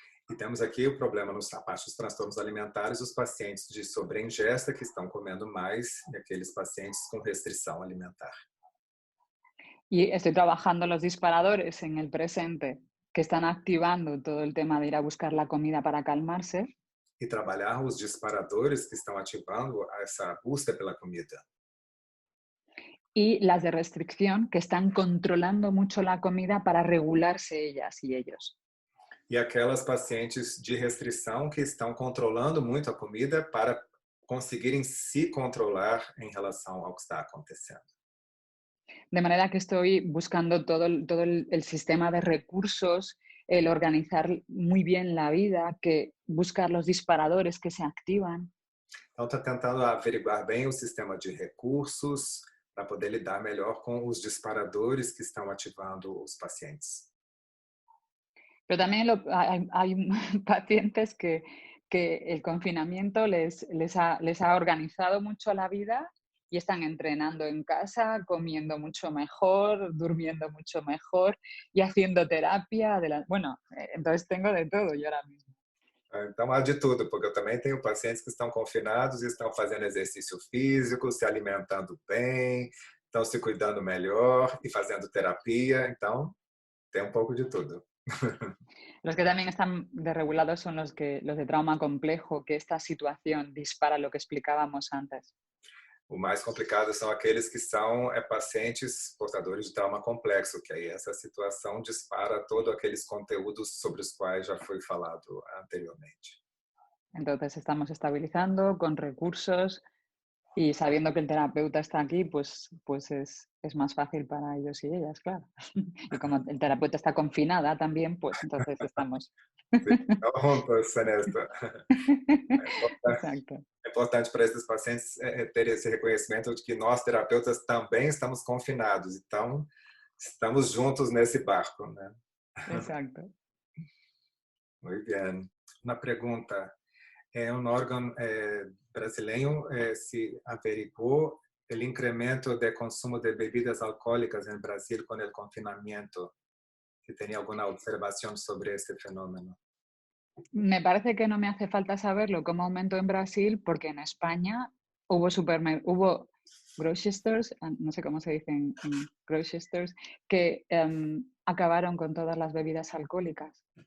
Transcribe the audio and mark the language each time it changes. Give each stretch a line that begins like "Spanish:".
Portuguese: E temos aqui o problema a parte dos transtornos alimentares, os pacientes de sobreingesta que estão comendo mais e aqueles pacientes com restrição alimentar.
Spanish: Y estoy trabajando los disparadores en el presente que están activando todo el tema de ir a buscar la comida para calmarse.
Portuguese: E trabalhar os disparadores que estão ativando essa busca pela comida.
Spanish: Y las de restricción que están controlando mucho la comida para regularse ellas y ellos.
Portuguese: E aquelas pacientes de restrição que estão controlando muito a comida para conseguirem se controlar em relação ao que está acontecendo.
Spanish: De manera que estoy buscando todo el sistema de recursos, el organizar muy bien la vida, buscar los disparadores que se activan.
Portuguese: Então, está tentando averiguar bem o sistema de recursos para poder lidar melhor com os disparadores que estão ativando os pacientes.
Spanish: Pero también hay pacientes que el confinamiento les ha organizado mucho la vida y están entrenando en casa, comiendo mucho mejor, durmiendo mucho mejor y haciendo terapia. Bueno, entonces tengo de todo yo ahora mismo.
Portuguese: Então, há de tudo, porque eu também tenho pacientes que estão confinados e estão fazendo exercício físico, se alimentando bem, estão se cuidando melhor e fazendo terapia. Então, tem pouco de tudo.
Spanish: Los que también están desregulados son los de trauma complejo, que esta situación dispara lo que explicábamos antes.
Portuguese: O mais complicado são aqueles que são pacientes portadores de trauma complexo, que aí essa situação dispara todos aqueles conteúdos sobre os quais já foi falado anteriormente.
Spanish: Entonces estamos estabilizando con recursos y sabiendo que el terapeuta está aquí, pues es más fácil para ellos y ellas, claro. Y como el terapeuta está confinada también, pues entonces estamos... Juntos en esto. Exacto.
Portuguese: É importante para esses pacientes ter esse reconhecimento de que nós, terapeutas, também estamos confinados. Então, estamos juntos nesse barco, né?
Spanish: Exacto.
Portuguese: Muito bem. Uma pergunta. Um órgão brasileiro se averiguou o incremento de consumo de bebidas alcoólicas no Brasil com o confinamento. Se tem alguma observação sobre esse fenómeno.
Spanish: Me parece que no me hace falta saberlo cómo aumentó en Brasil, porque en España hubo
English: grocery stores,
Spanish: no sé cómo se dice en grocery stores, que acabaron con todas las bebidas alcohólicas.